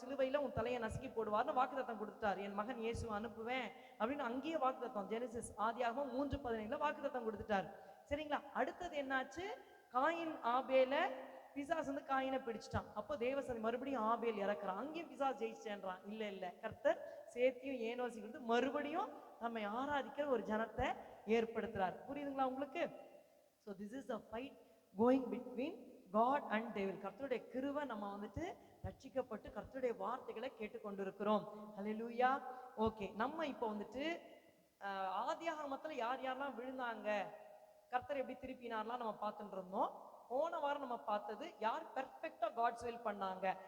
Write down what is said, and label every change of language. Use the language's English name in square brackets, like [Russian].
[Tamil] சிலுவையில உன் தலையை நசுக்கி போடுவார்னு வாக்குத்தத்தம் கொடுத்தாரு. என் மகன் இயேசுவை அனுப்புவேன் அப்படின்னு அங்கேயே வாக்குத்தத்தம், ஜெனசிஸ் ஆதியாகமம் 3:15 வாக்குத்தத்தம் கொடுத்துட்டாரு. சரிங்களா? அடுத்தது என்னாச்சு? காயின் ஆபேல பிசாஸ் வந்து காயினை பிடிச்சிட்டான். அப்போ தேவசதி மறுபடியும் ஆபேல் இறக்குறான். அங்கேயும் பிசாஸ் ஜெயிச்சேன்றான். இல்ல கர்த்தர் சேத்தியும் ஏனோசி கொடுத்து மறுபடியும் நம்மை ஆராதிக்கிற ஒரு ஜனத்தை ஏற்படுத்துறார். புரியுதுங்களா உங்களுக்கு? [English] So this is a fight going between God and devil. [Tamil] கர்த்தருடைய கிருபை நம்ம வந்துட்டு ரட்சிக்கப்பட்டு கர்த்தருடைய வார்த்தைகளை கேட்டுக்கொண்டிருக்கிறோம். ஹல்லேலூயா. ஓகே, நம்ம இப்போ வந்துட்டு ஆதியாகமத்துல யார் யாரெல்லாம் விழுந்தாங்க, கர்த்தர் எப்படி திருப்பினார்லாம் நம்ம பார்த்துட்டு இருந்தோம். போன வாரம் நம்ம பார்த்தது யார் பெர்ஃபெக்ட்டா காட்ஸ் வில் பண்ணாங்க.